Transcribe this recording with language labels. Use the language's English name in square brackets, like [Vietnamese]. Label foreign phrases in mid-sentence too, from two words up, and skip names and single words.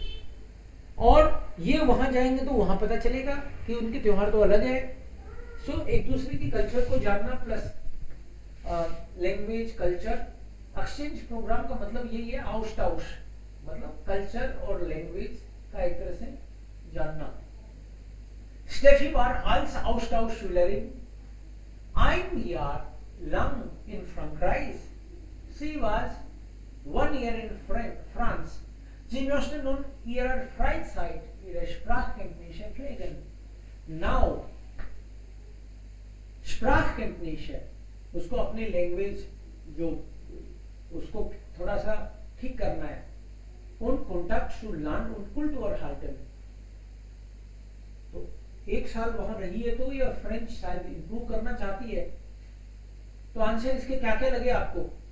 [Hindi] और ये वहां जाएंगे तो वहां पता चलेगा कि उनके त्योहार तो अलग है। सो एक दूसरे की कल्चर को जानना प्लस [English] language culture exchange program [Hindi] का मतलब यही है। आउस्टाउश मतलब कल्चर और लैंग्वेज का एक तरह से जानना। [German] Steffi war als Austauschschülerin ein Jahr lang in Frankreich. Sie war [English] 1 year in France. [German] Sie möchte nun ihrer Freizeit ihre Sprachkenntnisse pflegen. Now, Sprachkenntnisse, [Hindi] उसको अपनी लैंग्वेज जो उसको थोड़ा सा ठीक करना है। [German] Und Kontakt zu Land und Kultur halten. [Hindi] तो 1 साल वहां रही है तो ये फ्रेंच शायद इंप्रूव करना चाहती है। तो आंसर इसके क्या क्या लगे आपको?